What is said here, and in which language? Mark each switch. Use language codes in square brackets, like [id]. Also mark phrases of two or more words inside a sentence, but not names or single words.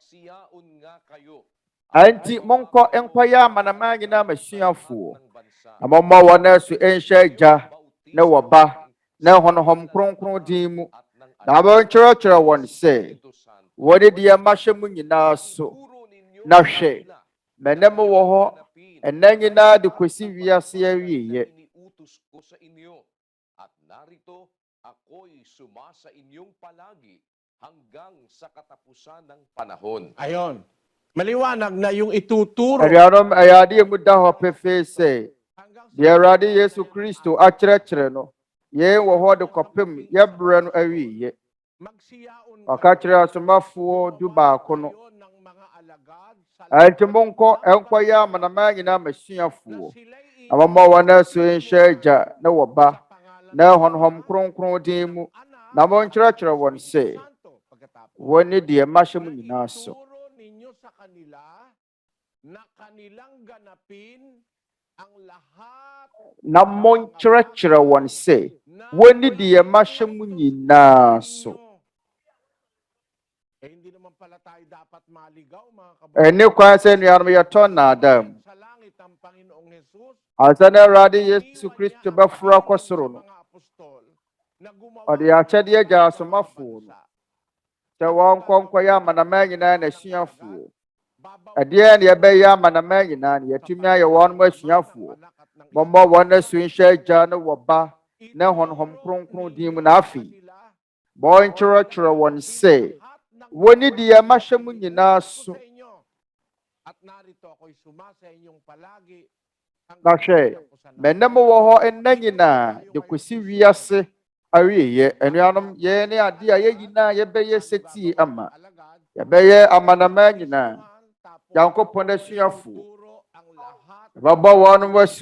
[ak] Anti monkɔ nkɔyɛ amanaman nyinaa masuafoɔ na momma wɔn asu nhyɛ Agya ne wɔ Ba ne Honhom Kronkron din mu na abɛnkyerɛkyerɛ wɔn sɛ wɔde deɛ mahyɛ mu nyinaa so. Na hwɛ mɛnɛ mo wɔ hɔ ɛnna nyinaa de kɔsi wiase awieɛ. [tl] Narito ako'y sumasa inyong palagi hanggang sa katapusan ng panahon. Ayon. Maliwanag na yung ituturo [ak] Anuanom ayade mu da hɔ pefee sɛ deɛ Awurade Yesu Kristo akyerɛkyerɛ no yɛn wɔ hɔ de kɔpem yɛbrɛ no awieyɛ. [tl] magsiyaon [ak] Ɔka kyerɛ asomafoɔ dubaako no [tl] ngayon ng mga alagad sa [ak] ɛnti monkɔ ɛnkɔyɛ amanaman nyinaa masuafoɔ [tl] sila'y [ak] na wɔmmɔ wɔn aso nhyɛ agya na wɔba na honhom kronkron din mu na monkyerɛkyerɛ wɔn sɛ wɔne deɛ mahyɛ mu nyinaa so. [tl] ituturo ninyo sa kanila na kanilang ganapin ang lahat [ak] Na monkyerɛkyerɛ wɔn sɛ wɔne deɛ mahyɛ mu nyinaa so. [tl] hindi naman pala tayo dapat maligaw mga kababayan. [ak] Ɛne kwan sɛ nnuanom yɛtɔ nnaadaa mu. [tl] Sa langit ang Panginoong Jesus [ak] Ansa na Awurade Yesu Kristo bɛforo akɔ soro no, [tl] mga apostol na gumawa [ak] ɔde akyɛdeɛ gya asomafoɔ no sɛ wɔnkɔ nkɔyɛ amanaman nyinaa n'asuafoɔ. Ɛdeɛ ne yɛbɛyɛ amanaman nyinaa no yɛtumi ayɛ wɔn mo asuafoɔ. Mommɔ wɔn aso nhyɛ agya ne wɔba ne honhom kronkron din mu na afei bɔnkyerɛkyerɛ wɔn sɛ wɔne deɛ mahyɛ mu nyinaa so. [tl] at narito ako'y sumasa inyong palagi [ak] Na hwɛ, mene mo wɔ hɔ nna nyinaa de kɔsi wiase awieyɛ. Anuanom, yɛn ne ade a yɛn nyinaa yɛbɛyɛ setie ama. Yɛbɛyɛ amanaman nyinaa. Nyankopɔn asuafoɔ. Yɛbɛbɔ wɔn asu.